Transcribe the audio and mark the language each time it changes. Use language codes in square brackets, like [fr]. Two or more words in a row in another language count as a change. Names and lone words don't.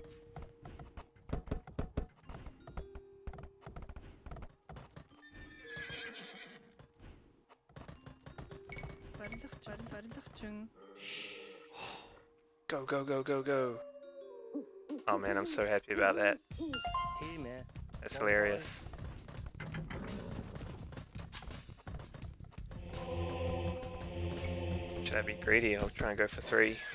[mn] барилгачин [en] Go, go, go, go, go. Oh man, I'm so happy about that. [mn] Тийм ээ. [en] That's hilarious. Should I be greedy? I'll try and go for 3.